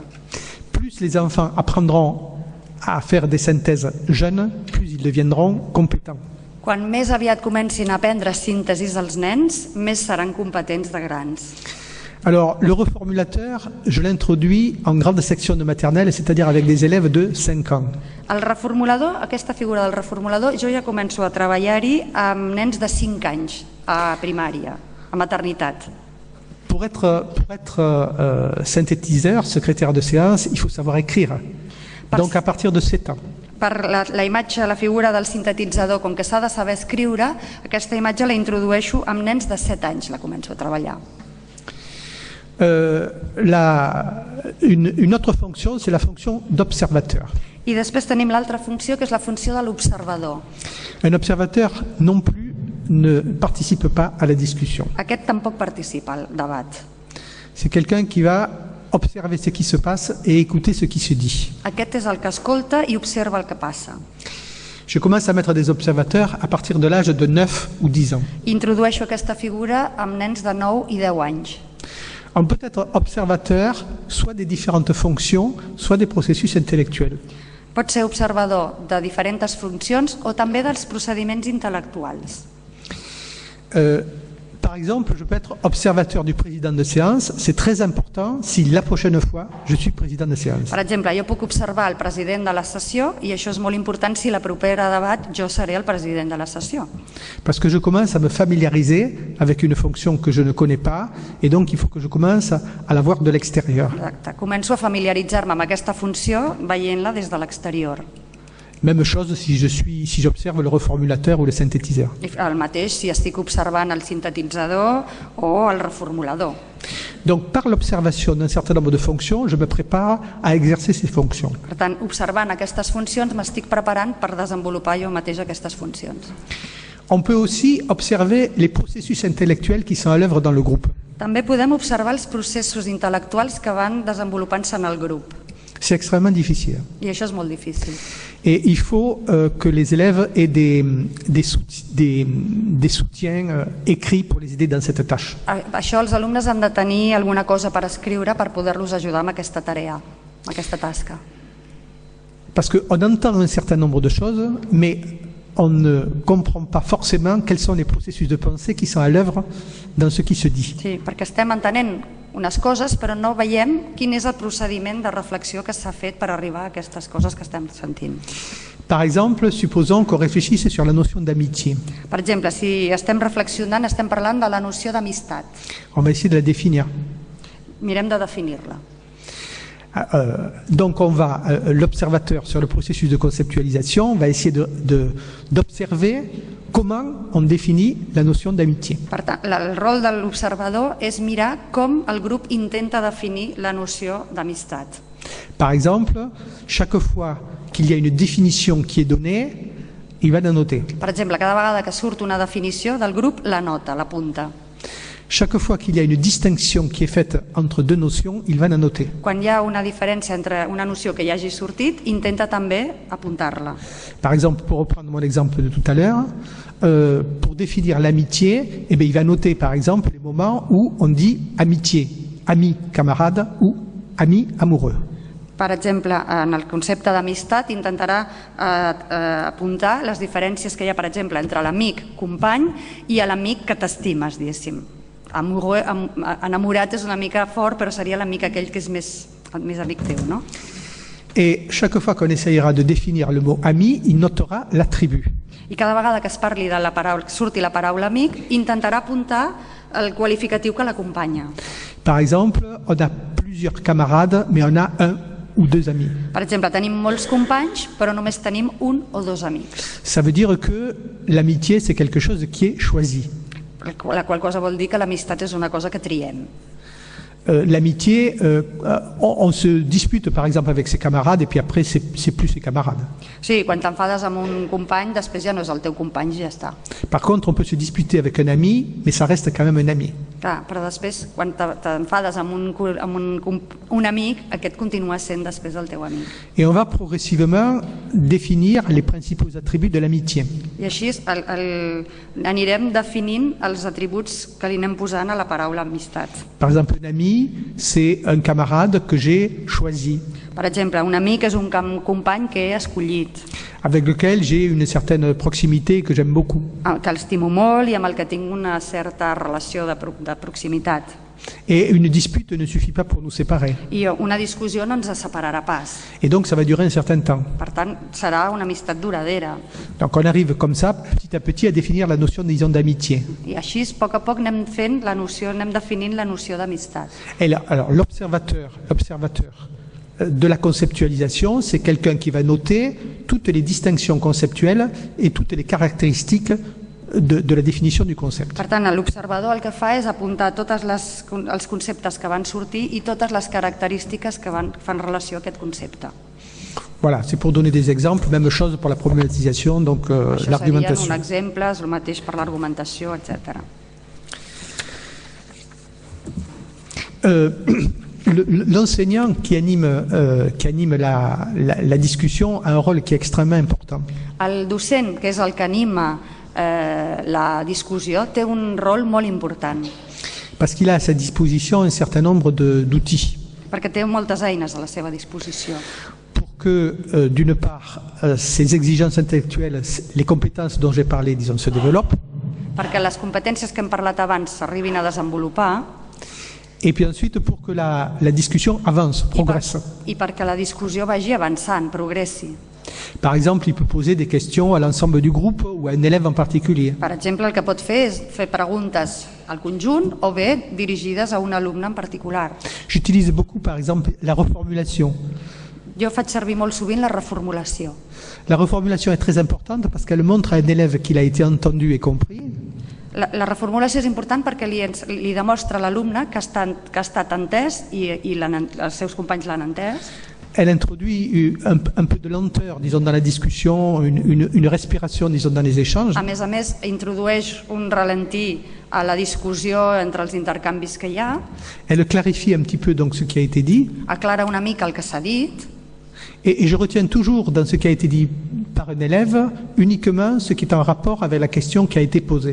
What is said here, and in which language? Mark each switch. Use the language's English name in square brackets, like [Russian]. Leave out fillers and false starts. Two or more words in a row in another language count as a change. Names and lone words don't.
[French] Plus les enfants apprendront à faire des synthèses jeunes, plus ils deviendront compétents. [Catalan] Quan més aviat comencin a aprendre síntesis els nens, més seran competents de grans. [French] Alors, le reformulateur, je l'introduis en grande section de maternelle, c'est-à-dire avec des élèves de 5 ans. [Catalan] El reformulador, aquesta figura del reformulador, jo ja començo a treballar-hi amb nens de 5 anys a primària, a maternitat. [French] Pour être synthétiseur, secrétaire de séance, il faut savoir écrire. Donc à partir de 7 ans. [Catalan] Per la imatge, la figura del sintetitzador, com que s'ha de saber escriure, aquesta imatge la introdueixo amb nens de 7 anys, la començo a treballar. [French] Une autre fonction, c'est la fonction d'observateur. [Catalan] I després tenim l'altra funció, que és la funció de l'observador. [French] Un observateur non plus ne participe pas à la discussion. [Catalan] Aquest tampoc participa al debat. [French] C'est quelqu'un qui va observer ce qui se passe et écouter ce qui se dit. [Catalan] Aquest és el que escolta i observa el que passa. [French] Je commence à mettre des observateurs à partir de l'âge de 9 ou 10 ans. [Catalan] Introdueixo aquesta figura amb nens de 9 i 10 anys. [French] On peut être observateur soit des différentes fonctions, soit des processus intellectuels. [Catalan] Pot ser observador de diferents funcions o també dels procediments intel·lectuals. [French] Par exemple, je peux être observateur du président de séance. C'est très important si la prochaine fois, je suis président de séance. [Catalan] Per exemple, jo puc observar el president de la sessió i això és molt important si la propera debat jo seré el president de la sessió. [French] Parce que je commence à me familiariser avec une fonction que je ne connais pas et donc il faut que je commence à la voir de l'extérieur. [Catalan] Exacte. Començo a familiaritzar-me amb aquesta funció veient-la des de l'exterior. [French] Même chose si j'observe le reformulateur ou le synthétiseur. [Catalan] El mateix si estic observant el sintetitzador o el reformulador. [French] Donc par l'observation d'un certain nombre de fonctions, je me prépare à exercer ces fonctions. [Catalan] Per tant, observant aquestes funcions m'estic preparant per desenvolupar jo mateix aquestes funcions. [French] On peut aussi observer les processus intellectuels qui sont à l'œuvre dans le groupe. [Catalan] També podem observar els processos intel·lectuals que van desenvolupant-se en el grup. [French] C'est extrêmement difficile. [Catalan] I això és molt difícil. [French] Et il faut que les élèves aient des soutiens écrits pour les aider dans cette tâche. [Catalan] Això els alumnes han de tenir alguna cosa per escriure per poder-los ajudar amb aquesta tarea, amb aquesta tasca. [French] Parce qu'on entend un certain nombre de choses, mais on ne comprend pas forcément quels sont les processus de pensée qui sont à l'œuvre dans ce qui se dit. [Catalan] Sí, perquè estem entenent unes coses, però no veiem quin és el procediment de reflexió que s'ha fet per arribar a aquestes coses que estem sentint. [French] Par exemple, supposons qu'on réfléchisse sur la notion d'amitié. [Catalan] Per exemple, si estem reflexionant, estem parlant de la noció d'amistat. [French] On va essayer de la définir. [Catalan] Mirem de definir-la. [French] Donc l'observateur sur le processus de conceptualisation va essayer d'observer comment on définit la notion d'amitié. [Catalan] Per tant, el rol de l'observador és mirar com el grup intenta definir la noció d'amistat. [French] Par exemple, chaque fois qu'il y a une définition qui est donnée, il va la noter. [Catalan] Per exemple, cada vegada que surt una definició del grup, la nota, l'apunta. [French] Chaque fois qu'il y a une distinction qui est faite entre deux notions, il va la noter. [Catalan] Quan hi ha una diferència entre una noció que hi hagi sortit, intenta també apuntar-la. [French] Par exemple, pour reprendre mon exemple de tout à l'heure, pour définir l'amitié, eh bien, il va noter par exemple les moments où on dit amitié, ami, camarade ou ami, amoureux. [Catalan] Per exemple, en el concepte d'amistat intentarà apuntar les diferències que hi ha, per exemple, entre l'amic, company, i l'amic que t'estimes, diguéssim. Enamorat és una mica fort, però seria l'amic aquell que és més amic teu, no? [French] Et chaque fois qu'on essayera de définir le mot ami, il notera l'attribut. [Catalan] I cada vegada que es parli de la paraula, que surti la paraula amic, intentarà apuntar el qualificatiu que l'acompanya. [French] Par exemple, on a plusieurs camarades, mais on a un ou deux amis. [Catalan] Per exemple, tenim molts companys, però només tenim un o dos amics. [French] Ça veut dire que l'amitié, c'est quelque chose qui est choisi. [Catalan] La qual cosa vol dir que l'amistat és una cosa que triem. [French] L'amitié, on se dispute par exemple avec ses camarades et puis après c'est plus ses camarades. [Catalan] Sí, quan t'enfades amb un company, després ja no és el teu company i ja està. [French] Par contre, on peut se disputer avec un ami, mais ça reste quand même un ami. [Catalan] Clar, però després, quan t'enfades amb un amic, aquest continua sent després el teu amic. [French] Et on va progressivement définir les principaux attributs de l'amitié. [Catalan] I així anirem definint els atributs que li anem posant a la paraula amistat. [French] Par exemple, un ami, c'est un camarade que j'ai choisi. [Catalan] Per exemple, un amic és un company que he escollit. [French] Avec lequel j'ai une certaine proximité que j'aime beaucoup. [Catalan] Que l'estimo molt i amb el que tinc una certa relació de proximitat. [French] Et une dispute ne suffit pas pour nous séparer. [Catalan] I una discussió no ens separarà pas. [French] Et donc ça va durer un certain temps. [Catalan] Per tant, serà una amistat duradera. [French] Donc on arrive comme ça, petit à petit, à définir la notion, disons, d'amitié. [Catalan] I així, a poc anem fent la noció, anem definint la noció d'amistat. [French] Alors l'observateur de la conceptualisation, c'est quelqu'un qui va noter toutes les distinctions conceptuelles et toutes les caractéristiques de la définition du concept. [Catalan] Per tant, l'observador el que fa és apuntar tots els conceptes que van sortir i totes les característiques que fan relació a aquest concepte. [French] Voilà, c'est pour donner des exemples, même chose pour la problématisation, donc l'argumentation. [Catalan] Això serien un exemple, és el mateix per l'argumentació, etc. [French] L'enseignant qui anime la discussion a un rôle qui est extrêmement important. [Catalan] El docent, que és el que anima la discussió, té un rol molt important. [French] Parce qu'il a à sa disposition un certain nombre d'outils. [Catalan] Perquè té moltes eines a la seva disposició. [French] Pour que, d'une part, ces exigences intellectuelles, les compétences dont j'ai parlé, disons, se développent. [Catalan] Perquè les competències que hem parlat abans s'arribin a desenvolupar. [French] Et puis ensuite, pour que la discussion avance, progresse. [Catalan] I perquè la discussió vagi avançant, progressi. [French] Par exemple, il peut poser des questions à l'ensemble du groupe ou à un élève en particulier. [Catalan] Per exemple, el que pot fer és fer preguntes al conjunt o bé dirigides a un alumne en particular. [French] J'utilise beaucoup, par exemple, la reformulation. [Catalan] Jo faig servir molt sovint la reformulació. [French] La reformulation est très importante parce qu'elle montre à un élève qu'il a été entendu et compris. [Catalan] La reformulació és important perquè li demostra a l'alumne que ha estat entès i els seus companys l'han entès. [French] elle introduit un peu de lenteur, disons, dans la discussion, une respiration, disons, dans les échanges. [Catalan] A més, introdueix un ralentí a la discussió entre els intercanvis que hi ha. [French] Elle clarifie un petit peu donc ce qui a été dit. [Catalan] Aclara una mica el que s'ha dit. [French] Et je retiens toujours dans ce qui a été dit par un élève uniquement ce qui est en rapport avec la question qui a été posée.